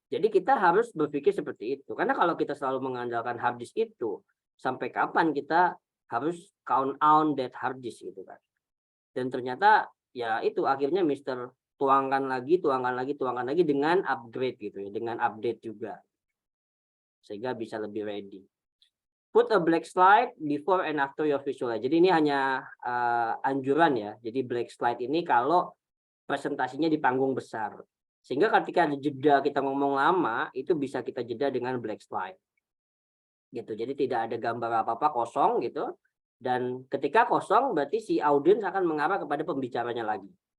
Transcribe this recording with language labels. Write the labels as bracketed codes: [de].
[id] Jadi kita harus berpikir seperti itu, karena kalau kita selalu mengandalkan hard disk itu, sampai kapan kita harus [en] count on that hard disk [id] gitu kan. Dan ternyata ya itu akhirnya Mister tuangkan lagi dengan upgrade gitu ya, dengan update juga, sehingga bisa lebih ready. [en] Put a black slide before and after your visual. [id] Jadi ini hanya anjuran ya. Jadi black slide ini kalau presentasinya di panggung besar, sehingga ketika ada jeda kita ngomong lama, itu bisa kita jeda dengan black slide gitu. Jadi tidak ada gambar apa-apa, kosong gitu. Dan ketika kosong berarti si audiens akan mengarah kepada pembicaranya lagi.